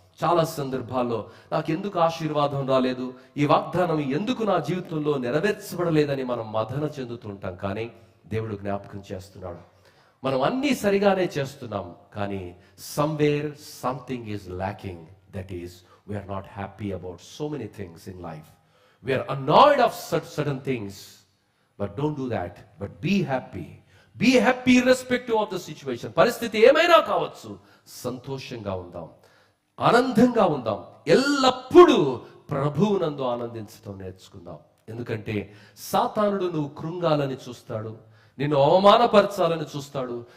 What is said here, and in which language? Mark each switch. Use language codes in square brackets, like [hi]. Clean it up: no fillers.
[te] చాలా సందర్భాల్లో నాకు ఎందుకు ఆశీర్వాదం రాలేదు, ఈ వాగ్దానం ఎందుకు నా జీవితంలో నెరవేర్చబడలేదని మనం మదన చెందుతుంటాం. కానీ దేవుడు జ్ఞాపకం చేస్తున్నాడు, మనం అన్నీ సరిగానే చేస్తున్నాం, కానీ [en] somewhere something is lacking. That is, we are not happy about so many things in life. We are annoyed of certain things. But don't do that. But be happy. Be happy irrespective of the situation. [te] పరిస్థితి ఏమైనా కావచ్చు, సంతోషంగా ఉందాం, ఆనందంగా ఉందాం. ఎల్లప్పుడూ ప్రభువునందు ఆనందించడం నేర్చుకుందాం. ఎందుకంటే సాతానుడు నువ్వు కృంగాలని చూస్తాడు, నిన్ను అవమానపరచాలని చూస్తాడు.